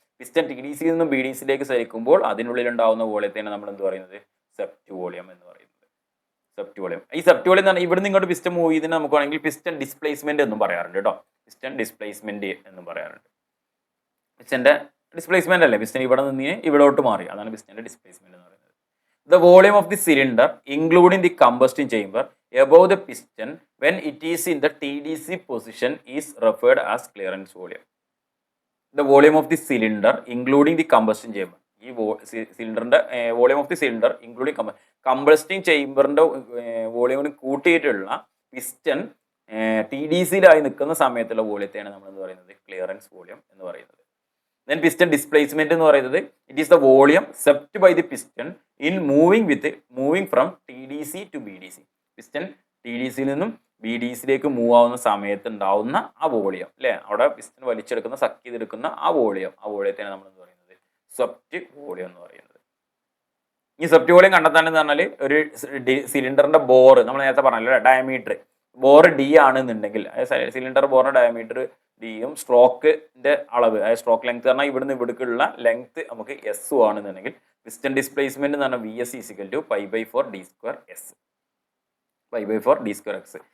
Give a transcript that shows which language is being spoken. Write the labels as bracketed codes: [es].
[ml] Piston T D സിയിൽ നിന്നും B D സിയിലേക്ക് സരിക്കുമ്പോൾ അതിനുള്ളിൽ ഉണ്ടാകുന്ന വോളിയത്തെയാണ് നമ്മൾ എന്ത് പറയുന്നത് സ്വെപ്റ്റ് വോളിയം എന്ന് പറയുന്നത്. സ്വെപ്റ്റ് വോളിയം, ഈ സ്വെപ്റ്റ് വോളിയം എന്ന് പറഞ്ഞാൽ ഇവിടുന്ന് ഇങ്ങോട്ട് പിസ്റ്റൺ മൂവ് ചെയ്തിന് നമുക്ക് വേണമെങ്കിൽ പിസ്റ്റൺ ഡിസ്പ്ലേസ്മെന്റ് എന്നും പറയാറുണ്ട് കേട്ടോ. പിസ്റ്റൺ ഡിസ്പ്ലേസ്മെന്റ് എന്നും പറയാറുണ്ട്. പിസ്റ്റന്റെ ഡിസ്പ്ലേസ്മെന്റ് അല്ലേ, പിസ്റ്റൺ ഇവിടെ നിന്ന് ഇവിടോട്ട് മാറി, അതാണ് പിസ്റ്റന്റെ ഡിസ്പ്ലേസ്മെന്റ് എന്ന് പറയുന്നത്. [en] The volume of the cylinder, including the combustion chamber, above the piston when it is in the TDC position is referred as clearance volume. The volume of the cylinder, including the combustion chamber. [ml] ഈ സിലിണ്ടറിന്റെ [en] volume of the cylinder including combusting [ml] ചേംബറിന്റെ വോളിയമിന് കൂട്ടിയിട്ടുള്ള piston T D സിയിലായി നിൽക്കുന്ന സമയത്തുള്ള വോളിയത്തെയാണ് നമ്മൾ എന്ന് പറയുന്നത് clearance volume എന്ന് പറയുന്നത്. [en] Then piston displacement [ml] എന്ന് പറയുന്നത് [en] it is the volume swept by the piston in moving from TDC to BDC. [ml] Piston T D സിയിൽ നിന്നും ബി ഡി സിയിലേക്ക് മൂവ് ആവുന്ന സമയത്ത് ഉണ്ടാവുന്ന ആ വോളിയം അല്ലേ, അവിടെ പിസ്റ്റൺ വലിച്ചെടുക്കുന്ന സക്ക് ചെയ്തെടുക്കുന്ന ആ വോളിയത്തെയാണ് നമ്മൾ എന്ന് പറയുന്നത് സ്വെപ്റ്റ് വോളിയം എന്ന് പറയുന്നത്. ഈ സ്വെപ്റ്റ് വോളിയം കണ്ടെത്താനെന്ന് പറഞ്ഞാൽ ഒരു സിലിണ്ടറിന്റെ ബോർ നമ്മൾ നേരത്തെ പറഞ്ഞല്ലോ ഡയമീറ്റർ ബോർ ഡി ആണെന്നുണ്ടെങ്കിൽ സിലിണ്ടർ ബോറിന്റെ ഡയമീറ്റർ ഡിയും സ്ട്രോക്കിന്റെ അളവ് അതായത് സ്ട്രോക്ക് ലെങ്ത് പറഞ്ഞാൽ ഇവിടുന്ന് ഇവിടേക്കുള്ള ലെങ്ത് നമുക്ക് എസ് ആണെന്നുണ്ടെങ്കിൽ പിസ്റ്റൺ ഡിസ്പ്ലേസ്മെന്റ് എന്ന് പറഞ്ഞാൽ V S is equal to π/4 d square S π/4 d square X.